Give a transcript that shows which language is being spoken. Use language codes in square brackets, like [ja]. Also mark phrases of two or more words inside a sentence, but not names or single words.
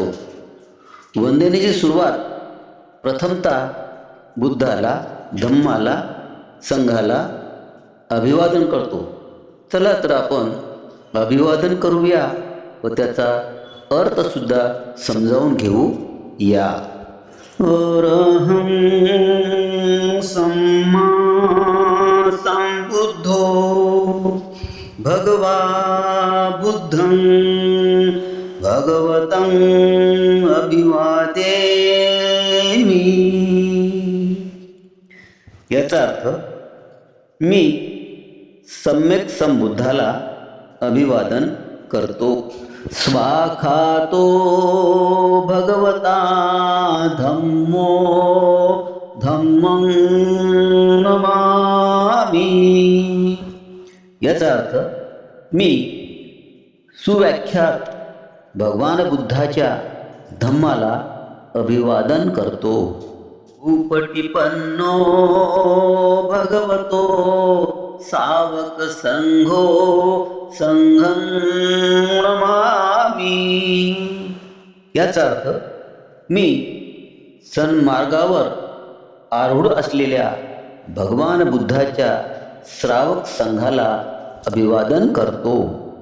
[mr] वंदनेची सुरुवात प्रथमतः बुद्धाला, धम्माला, संघाला अभिवादन करतो. चला तर आपण अभिवादन करूया व त्याचा अर्थसुद्धा समजावून घेऊ या. [pi] अरहं सम्मा संबुद्धो भगवा बुद्धं भगवतं अभिवादेमि. [mr] याचा अर्थ मी सम्यक संबुद्धाला अभिवादन करतो. [pi] स्वाखातो भगवता धम्मो धम्मं नमामि. [mr] याचा अर्थ मी सुव्याख्यात भगवान बुद्धाच्या धम्माला अभिवादन करतो. [pi] उपटिपन्नो भगवतो सावक संघो संघं नमामि. [mr] याचा अर्थ मी सन्मार्गावर आरूढ असलेल्या भगवान बुद्धाच्या श्रावक संघाला अभिवादन करतो.